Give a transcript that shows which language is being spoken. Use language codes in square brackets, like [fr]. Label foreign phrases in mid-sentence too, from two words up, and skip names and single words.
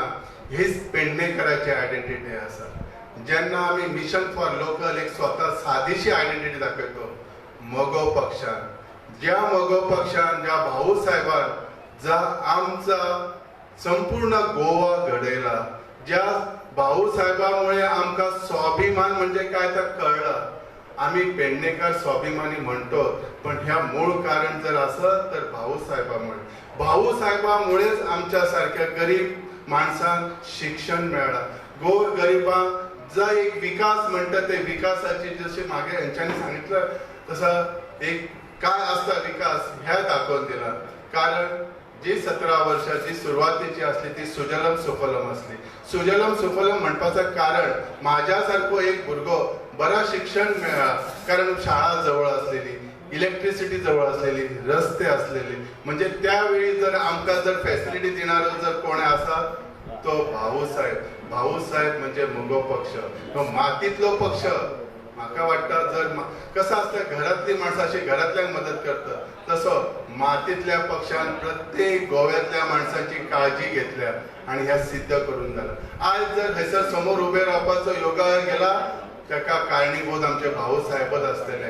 [kok] हीच पेडणेकराची आयडेंटिटी आसा. जेन्ना आमी मिशन फॉर लोकल एक स्वता सादीशी आयडेंटिटी दाखयतो मोगो पक्षान ज्या मोगो पक्षान ज्या भाऊ साहेबान जा आमचा संपूर्ण गोवा घडयला ज्या भाऊ साहेबामुळे आमकां स्वाभिमान म्हणजे काय तर कळलं. आम्ही पेडणेकार स्वाभिमानी म्हणतो पण ह्या मूळ कारण जर असत तर भाऊ साहेबामुळेच आमच्या सारख्या गरीब माणसांक शिक्षण मेळ्ळा. गोर गरिबांक जो एक विकास म्हणटा ते विकासाची जसे मागे यांच्यानी सांगितलं तसं एक काय असता विकास ह्या दाखवून दिला. कारण जी 17 वर्षाची सुरुवातीची असली ती सुजलम सुफलम असली. सुजलम सुफलम म्हणपाचं कारण माझ्यासारखो एक भुरगो बरा शिक्षण मेळ्ळा कारण शाळा जवळ असलेली इलेक्ट्रिसिटी जवळ असलेली रस्ते असलेले म्हणजे त्यावेळी जर आमकां जर फॅसिलिटी दिणारो जर कोण आसा तो भाऊ साहेब म्हणजे मुगो पक्ष. तो मातीतलो पक्ष. म्हाका वाटतं जर कसं असतं घरातली माणसं अशी घरातल्यांक मदत करतात तसं मातीतल्या पक्षान प्रत्येक गोव्यातल्या माणसांची काळजी घेतल्या आणि ह्या सिद्ध करून झालं. आज जर हैसर समोर उभे रावपाचो योगा गेला ताका कारणीभूत आमचे भाऊ साहेबच असलेले.